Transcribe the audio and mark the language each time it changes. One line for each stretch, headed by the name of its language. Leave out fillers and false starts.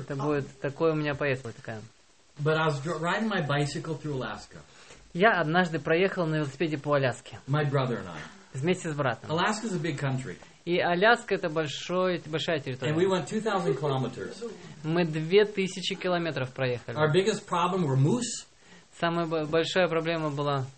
Russian: Это будет такое у меня поездка такая.
English: But I was riding my bicycle through Alaska.
Russian: Я однажды проехал на велосипеде по Аляске.
English: My brother and I.
Russian: Вместе с братом.
English: Alaska is a big country.
Russian: И Аляска это большая территория.
English: And we went 2,000 kilometers.
Russian: Мы 2000 километров проехали.
English: Our biggest problem were moose.
Russian: Самая большая проблема была.